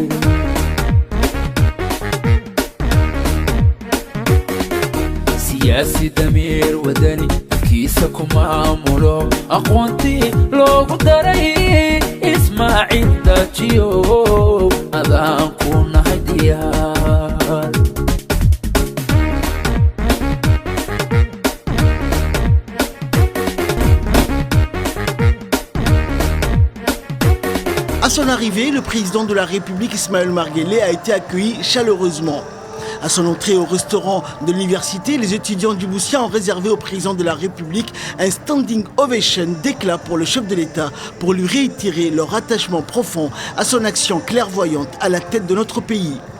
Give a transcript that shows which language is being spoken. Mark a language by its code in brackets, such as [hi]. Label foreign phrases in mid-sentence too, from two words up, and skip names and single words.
[so] siyaasi damiir wadani kiisa ku maamulo aqoontii loogu daray ismaaciil dajiyo adaan ku nahay diyaar. [fr] À son arrivée, le président de la République, Ismaël Omar Guelleh, a été accueilli chaleureusement. À son entrée au restaurant de l'université, les étudiants du Boussia ont réservé au président de la République un [en] standing ovation [fr] d'éclat pour le chef de l'État pour lui réitérer leur attachement profond à son action clairvoyante à la tête de notre pays.